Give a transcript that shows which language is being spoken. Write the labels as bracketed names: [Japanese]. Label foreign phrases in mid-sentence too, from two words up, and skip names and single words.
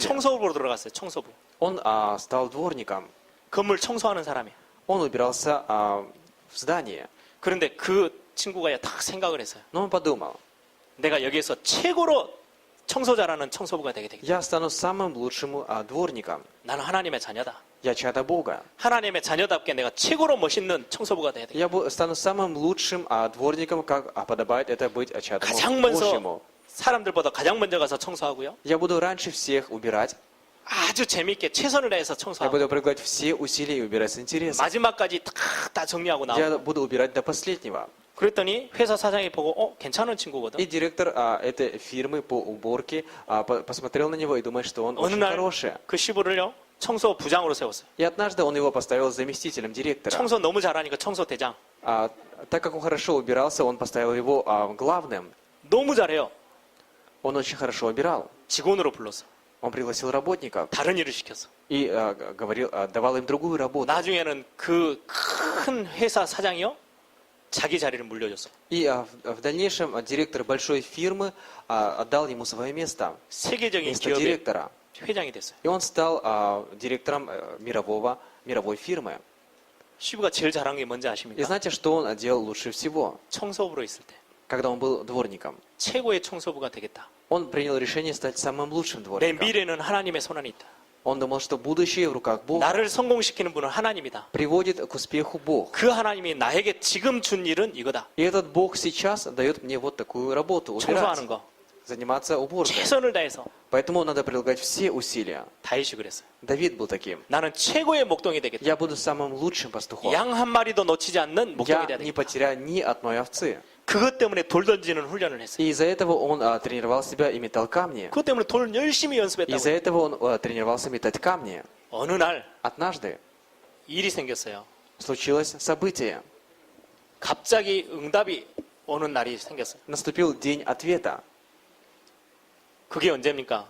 [Korean] 청소부로 들어갔어요. 청소부. [Russian] Он стал дворником. [Korean] 건물 청소하는 사람이에요. [Russian] Он убирался в здание. [Korean] 그런데 그 친구가 딱 생각을 했어요. [Russian] Но он подумал, [Korean] 내가 여기에서 최고로 청소 잘하는 청소부가 되게 되겠다. [Russian] я стану самым лучшим дворником. [Korean] 나는 하나님의 자녀다. [Russian] Я чадо Бога. [Korean] 하나님의 자녀답게 내가 최고로 멋있는 청소부가 돼야 돼. [Russian] Я стану самым лучшим дворником, как подобает это быть чадом [Korean] 가장 [Russian] Божьему. [Korean] 먼저 사람들보다 가장 먼저 가서 청소하고요. [Russian] Я буду раньше всех убирать. [Korean] 아주 재미있게 최선을 다해서 [Russian] Я [Korean] 청소하고 [Russian] буду прилагать все усилия и убирать с интересом. [Korean] 마지막까지 다 정리하고 나오고. [Russian] Я буду убирать до последнего. [Korean] 그랬더니 회사 사장이 보고 괜찮은 친구거든. [Russian] И директор этой фирмы по уборке посмотрел на него и думает, что он [Korean] 어느 [Russian] очень [Korean] 날 [Russian] хороший. [Korean] 그 시부를요 청소 부장으로 세웠어요. [Russian] И однажды он его поставил заместителем директора. [Korean] 청소 너무 잘하니까 청소 대장. [Russian] Так как он хорошо убирался, он поставил его главным. [Korean] 너무 잘해요. [Russian] Он очень хорошо убирал. [Korean] 직원으로 불렀어. [Russian] Он пригласил работников [Korean] 다른 일을 시켰어. [Russian] и давал им другую работу. [Korean] 나중에는 그 큰 회사 사장이요 자기 자리를 물려줬어. [Russian] И в дальнейшем директор большой фирмы отдал ему свое место, [Korean] 세계적인 [Russian] место [Korean] 기업의 [Russian] директора. [Korean] 회장이 됐어요. [Russian] И он стал директором мировой фирмы. [Korean] 시부가 제일 잘한 게 뭔지 [Russian] И [Korean] 아십니까? [Russian] знаете, что он делал лучше всего, [Korean] 청소부로 있을 때 [Russian] когда он был дворником? [Korean] 최고의 청소부가 되겠다. [Russian] Он принял решение стать самым лучшим [Korean] 내 [Russian] дворником. [Korean] 미래는 하나님의 손 안에 있다. [Russian] Он думал, что будущее в руках Бога. [Korean] 나를 성공시키는 분은 하나님이다. [Russian] Приводит к успеху Бог. [Korean] 그 하나님이 나에게 지금 준 일은 이거다. [Russian] И этот Бог сейчас дает мне вот такую работу, убирать, [Korean] 청소하는 거. [Russian] заниматься уборкой. [Korean] 최선을 다해서 [Russian] Поэтому надо прилагать все усилия. [Korean] 다윗이 그랬어요. [Russian] Давид был таким. [Korean] 나는 최고의 목동이 되겠다. [Russian] Я буду самым лучшим пастухом. [Korean] 양 한 마리도 놓치지 않는 목동이 [Russian] Я [Korean] 돼야 [Russian] не [Korean] 되겠다. [Russian] потеряю ни одной овцы. [Korean] 그것 때문에 돌 던지는 훈련을 했어요. [Russian] И из-за этого он тренировал себя и метал камни. [Korean] 그것 때문에 돌 열심히 연습했다고. [Russian] Из-за этого он тренировался метать камни. [Korean] 어느 날 [Russian] Однажды [Korean] 일이 생겼어요. [Russian] случилось событие. [Korean] 갑자기 응답이 오는 날이 생겼어요. [Russian] Наступил день ответа. [Korean] 그게 언제입니까?